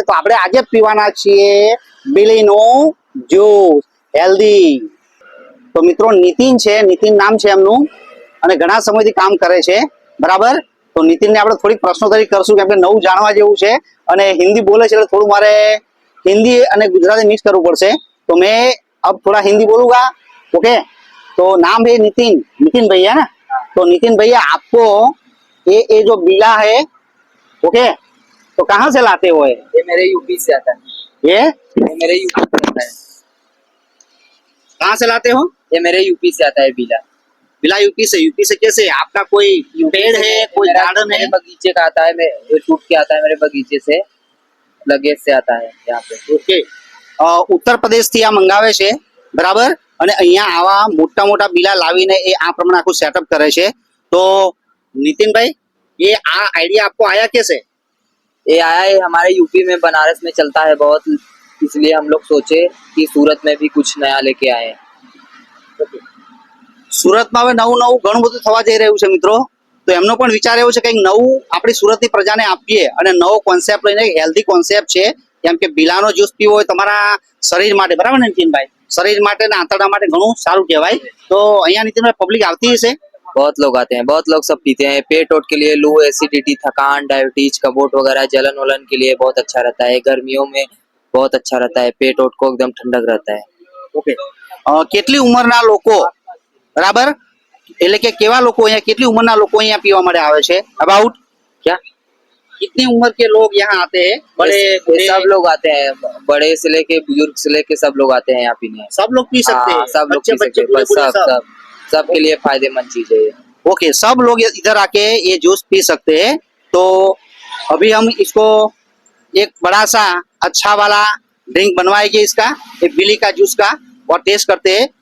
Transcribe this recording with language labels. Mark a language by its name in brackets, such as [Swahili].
[Gujarati] તો આપણે આજે જ પીવાના છીએ બીલીનું જ્યુસ, હેલ્ધી. તો મિત્રો, નીતિન છે, નીતિન નામ છે એમનું, અને ઘણા સમયથી કામ કરે છે, બરાબર. તો નીતિનને આપણે થોડીક પ્રશ્નોત્તરી કરશું, કેમ કે નવું જાણવા જેવું છે અને હિન્દી બોલે છે એટલે થોડું મારે हिंदी અને ગુજરાતી मिक्स करવું પડશે. [Hindi] तो मैं अब थोड़ा हिंदी बोलूंगा, ओके. तो नाम है नितिन भैया ना. तो नितिन भैया, आपको ये जो बीला है, ओके, तो कहाँ से लाते हो? ये मेरे यूपी से आता है। ये मेरे यूपी से आता है। कहाँ से लाते हो? ये मेरे यूपी से आता है बीला। बीला यूपी से कैसे? आपका कोई पेड़ है, कोई गार्डन है? मेरे बगीचे का आता है, मेरे टूट के आता है, मेरे बगीचे से लगेज से आता है यहाँ पे. ओके. [Gujarati] उत्तर प्रदेश થી આ મંગાવે છે, બરાબર, અને અહીંયા આવા મોટા મોટા બીલા લાવીને એ આ પ્રમાણે આખું સેટઅપ કરે છે. [Hindi] તો नितिन भाई, ये आइडिया आपको आया कैसे? ये आया है हमारे यूपी में, बनारस में चलता है बहुत, इसलिए हम लोग सोचे कि सूरत में भी कुछ नया लेके आए. [Gujarati] સુરતમાં હવે નવું ઘણું બધું થવા જઈ રહ્યું છે મિત્રો. તો એમનો પણ વિચાર એવો છે કે નવું આપણી સુરતની પ્રજાને આપીએ અને નવો કોન્સેપ્ટ લઈને હેલ્ધી કોન્સેપ્ટ છે. કેમ કે બીલાનો જ્યુસ પીવો હોય તમારા શરીર માટે, બરાબર ને નીતિનભાઈ? શરીર માટે ને આંતરડા માટે ઘણું સારું કહેવાય. તો અહીંયા નીતિનભાઈ પબ્લિક આવતી હશે? [Hindi] बहुत लोग आते हैं, बहुत लोग सब पीते हैं. पेट वोट के लिए, लू, एसिडिटी, थकान, डायबिटीज, कबोट वगैरह, जलन वलन के लिए बहुत अच्छा रहता है. गर्मियों में बहुत अच्छा रहता है, पेट वोट को एकदम ठंडक रहता है. ઓકે. [Gujarati] કેટલી ઉંમરના લોકો, બરાબર, એટલે કે કેવા લોકો અહીંયા, કેટલી ઉંમરના લોકો અહીંયા પીવા માટે આવે છે? [English] about [Hindi] क्या कितनी उम्र के लोग यहाँ आते हैं? बड़े ये सब लोग आते हैं, बड़े से लेके बुजुर्ग से लेके सब लोग आते हैं यहाँ पीने. सब लोग पी सकते हैं? सब लोग पी सकते हैं, बस सब सबके लिए फायदेमंद चीज है ये. ओके, सब लोग इधर आके ये जूस पी सकते हैं. तो अभी हम इसको एक बड़ा सा अच्छा वाला ड्रिंक बनवाएंगे इसका, एक बिली का जूस का, और टेस्ट करते हैं.